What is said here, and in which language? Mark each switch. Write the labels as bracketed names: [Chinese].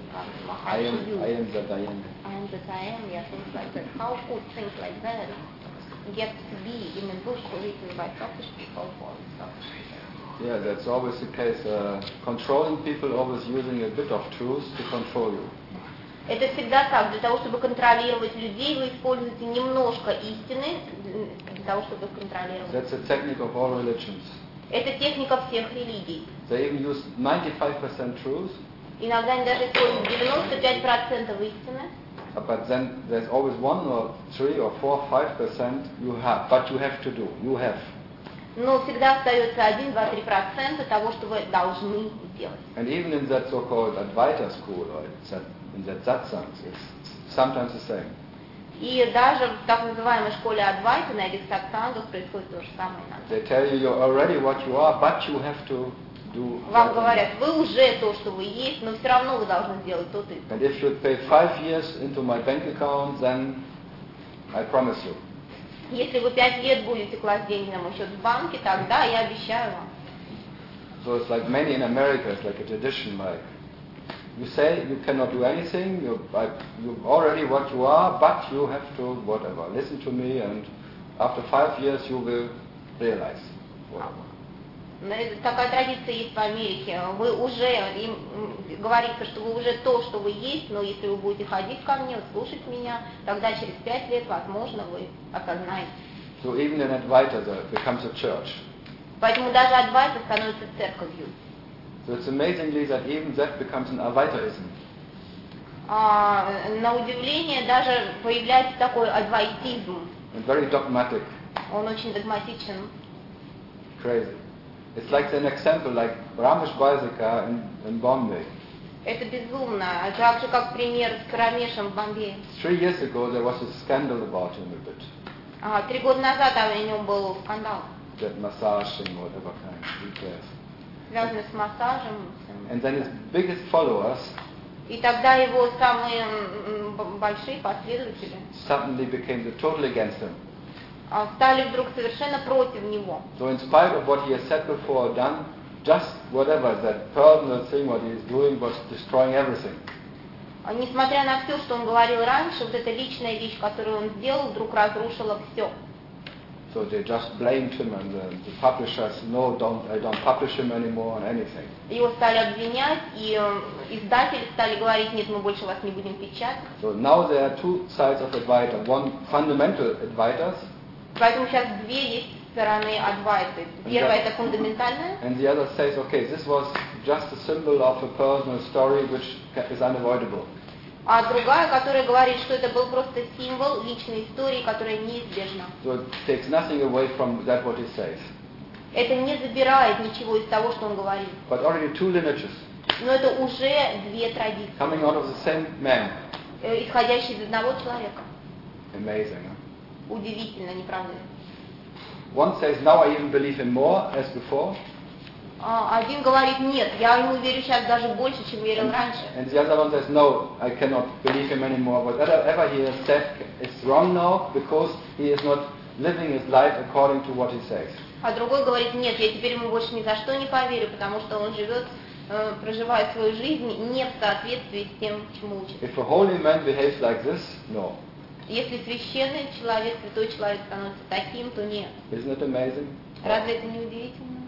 [English] I am that I am, yeah, things like that. How could things like that get to be in a book written by selfish people for selfish people? Yeah, that's always the case. Controlling people always using a bit of truth to control you. [Russian] Это всегда так. Для того, чтобы контролировать людей, вы используете немножко истины для того, чтобы их контролировать. [English] That's a technique of all religions. [Russian] Это техника всех религий. [English] They even use 95% truth. [Russian] Иногда они даже используют 95% истины. [English] But then there's always 1, 3, 4, 5% you have, but you have to do. You have. [Russian] Но всегда остается 1-3% того, что вы должны делать. [English] And even in that so-called Advaita school, or in that satsang, it's sometimes the same. [Russian] И даже в так называемой школе Адвайты на этих сатсангах происходит то же самое. [English] They tell you you're already what you are, but you have to do. [Russian] Вам говорят, вы уже то, что вы есть, но все равно вы должны сделать то-то. [English] And if you pay 5 years into my bank account, then I promise you. [Russian] Если вы 5 лет будете класть деньги на мой счет в банке, тогда я обещаю вам. [English] So it's like many in America, it's like a tradition, like. You say you cannot do anything, you're already what you are, but you have to, whatever, listen to me, and after 5 years you will realize whatever. [Russian] Такая традиция есть в Америке. Вы уже, им говорится, что вы уже то, что вы есть, но если вы будете ходить ко мне, слушать меня, тогда через 5 лет, возможно, вы осознаете. [English] So even an Advaita becomes a church. [Russian] Поэтому даже Адвайта становится церковью. [English] So it's amazingly that even that becomes an Advaitaism. [Russian] На удивление даже появляется такой адвайтизм. [English] And very dogmatic. [Russian] Он очень догматичен. [English] Crazy. It's like an example, like Ramesh Vaisika in Bombay. [Russian] Это безумно. Так же как пример с Рамешем в Бомбее. [English] 3 years ago there was a scandal about him a bit. [Russian] 3 года назад о нем был скандал. [English] That massaging, whatever kind, who cares? [Russian] Связанный с массажем. [English] And then his biggest followers. [Russian] И тогда его самые большие последователи. [English] Suddenly became totally against him. [Russian] Стали вдруг совершенно против него. [English] So in spite of what he has said before, done, just whatever that personal thing what he is doing was destroying everything. [Russian] Несмотря на все, что он говорил раньше, вот эта личная вещь, которую он сделал, вдруг разрушила все. [English] So they just blamed him, and the publishers, no, don't, I don't publish him anymore on anything. [Russian] Его стали обвинять, и издатели стали говорить, нет, мы больше вас не будем печатать. [English] So now there are two sides of Advaita. One fundamental Advaitas. [Russian] Поэтому сейчас две есть стороны Адвайты. Первая это фундаментальная. [English] And the other says, okay, this was just a symbol of a personal story, which is unavoidable. [Russian] А другая, которая говорит, что это был просто символ личной истории, которая неизбежна. [English] So it takes nothing away from that what he says. [Russian] Это не забирает ничего из того, что он говорит. [English] But already two lineages. [Russian] Но это уже две традиции. [English] Coming out of the same man. [Russian] Исходящие из одного человека. [English] Amazing. [Russian] Удивительно, не правда ли? [English] One says, now I even believe him more as before. [Russian] Один говорит, нет, я ему верю сейчас даже больше, чем верил раньше. [English] And the other one says, no, I cannot believe him anymore. Whatever he has said is wrong now, because he is not living his life according to what he says. [Russian] А другой говорит, нет, я теперь ему больше ни за что не поверю, потому что он живет, проживает свою жизнь не в соответствии с тем, чему учит. [English] If a holy man behaves like this, no. [Russian] Если священный человек, святой человек становится таким, то нет. [English] Isn't it amazing? [Russian] Разве это не удивительно?